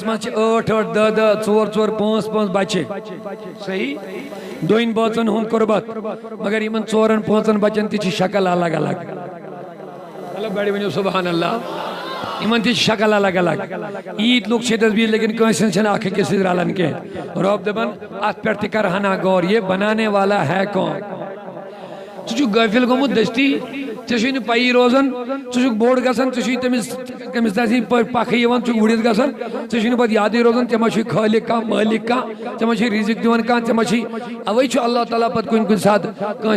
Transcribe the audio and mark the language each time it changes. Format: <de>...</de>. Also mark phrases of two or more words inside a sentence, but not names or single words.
<ks>منٛز چھِ 8 8 10 10 4 4 5 5 بچہِ صحیح دوٚنۍ بٲژن ہُنٛد قربت مگر یِمن 4 5 بچن تہِ چھِ شکل الگ الگ مطلب بڑِ ؤنِو سبحان اللہ یِمن تہِ چھِ شکل الگ الگ ییٖتۍ لُکھ چھِ ییٚتٮ۪س بِہِتھ لیکن کٲنٛسہِ ہٕنٛز چھنہٕ اکھ أکِس سۭتۍ رلان کینٛہہ رۄب دپان اتھ پٮ۪ٹھ تہِ کر ہنا غور یہ</ks> <ur>بنانے والا ہے</ur> <ks>کون ژٕ چھُکھ غٲفِل گوٚمُت دٔستی ژےٚ چھُے نہٕ پیی روزان ژٕ چھُکھ بوٚڑ گژھان ژےٚ چھُے تٔمِس تٔمۍ پٲٹھۍ پکھٕ یِوان ژٕ چھُکھ وُڑِتھ گژھان ژےٚ چھُے نہٕ پتہٕ یادٕے روزان ژےٚ ما چھُے خٲلق کانٛہہ مٲلِک کانٛہہ ژےٚ ما چھُے رِزق دِوان کانٛہہ ژےٚ ما چھُے اوے چھُ اللہ تعالیٰ پتہٕ کُنہِ کُنہِ ساتہٕ کٲنٛسہِ</ks>